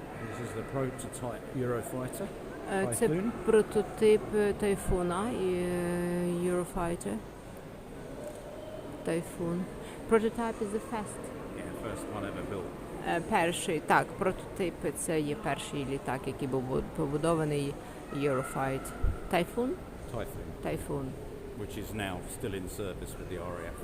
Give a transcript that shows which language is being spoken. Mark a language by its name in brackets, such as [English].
[English] This is the prototype Eurofighter. [Ukrainian] Це прототип Тайфуна і Eurofighter. [English] Typhoon. Prototype is the first. Yeah, first one ever built. [Ukrainian] Перший, так, прототип це є перший літак, який був побудований Eurofight. [English] Typhoon? Typhoon. Which is now still in service with the RAF.